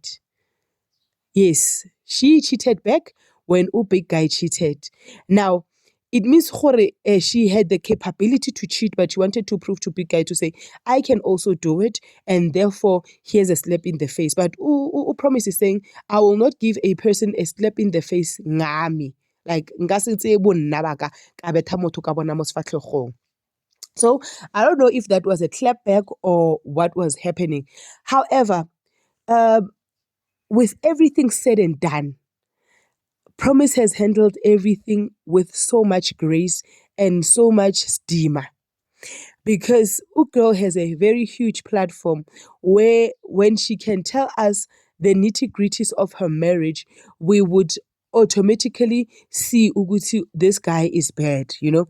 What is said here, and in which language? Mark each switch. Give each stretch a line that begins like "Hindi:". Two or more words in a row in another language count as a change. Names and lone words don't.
English: Yes, she cheated back when Big Guy cheated. Now, it means she had the capability to cheat, but she wanted to prove to Big Guy to say, I can also do it, and therefore here's a slap in the face. But Promise is saying, I will not give a person a slap in the face ngami.
Tswana: Like nka se tseye bonna ba ka ka betha motho ka bona mo sefatlhegong.
English: So I don't know if that was a clapback or what was happening. However, with everything said and done, Promise has handled everything with so much grace and so much steamer because Girl has a very huge platform where when she can tell us the nitty gritties of her marriage, we would automatically see Uguti, this guy is bad, you know?